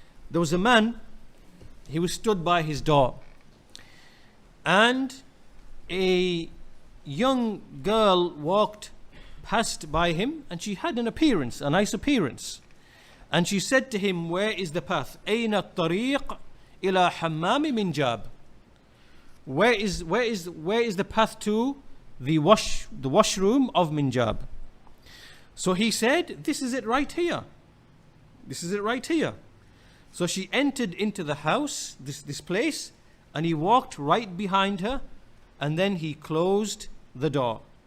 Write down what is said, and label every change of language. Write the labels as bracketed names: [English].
[English] There was a man, he was stood by his door, and a young girl walked past by him, and she had an appearance, a nice appearance. And she said to him, where is the path? [Arabic] أين الطريق إلى حمام منجاب? [English] Where is the path to the washroom of Minjab? So he said, this is it right here. This is it right here. So she entered into the house, this place, and he walked right behind her, and then he closed the door.